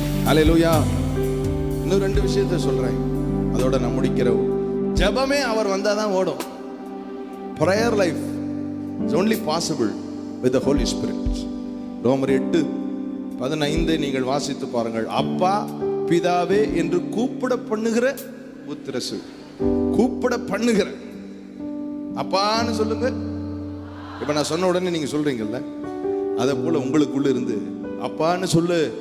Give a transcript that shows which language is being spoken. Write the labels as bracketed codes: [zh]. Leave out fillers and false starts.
[ta] அல்லேலூயா. இன்னும் 2 விஷயத்தை சொல்றேன், அதோட நான் முடிக்கிறோம். ஜெபமே அவர் வந்தாதான் ஓடும். [en] prayer life is only possible with the Holy Spirit. [ta] ரோமர் 8:15 நீங்கள் வாசித்து பாருங்கள். அப்பா பிதாவே என்று கூப்பிட பண்ணுகிற புத்திரசு, கூப்பிட பண்ணுகிற அப்பான்னு சொல்லுங்க. இப்ப நான் சொன்ன உடனே நீங்க சொல்றீங்கல்ல, அதை போல உங்களுக்குள்ள இருந்து அப்பான்னு சொல்லு.